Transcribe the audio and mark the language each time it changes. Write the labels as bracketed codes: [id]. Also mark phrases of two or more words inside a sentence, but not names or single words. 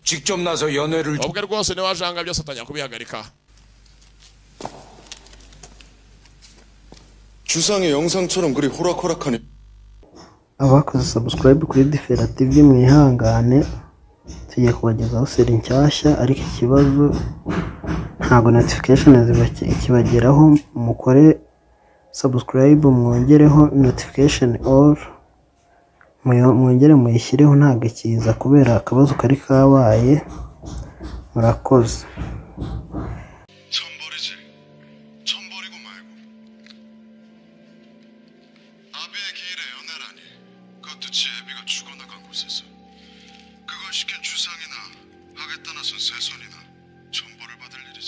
[ko] 직접 나서 연애를. [rw] ubwe rwose niwe wajanga byose atangiye kubihagarika. [ko] 주상의 영상처럼 그리 호락호락하니. [rw] abakoze subscribe kuri Difera TV mwihangane, tugiye kubagezaho seri nshyashya, ariko ikibazo ntabwo notification kibageraho. mukore subscribe, mwongereho [en] notification all, [rw] mwongere muyishyireho, ntabwo ikiza kubera akabazo kari kabaye. murakoze. [ko] 천벌이지. 천벌이고 말고. 아비의 기일에 연애라니. 그것도 지 애비가 죽어나간 곳에서. 그걸 시킨 주상이나 하겠다 나선 세손이나 천벌을 받을 일이지.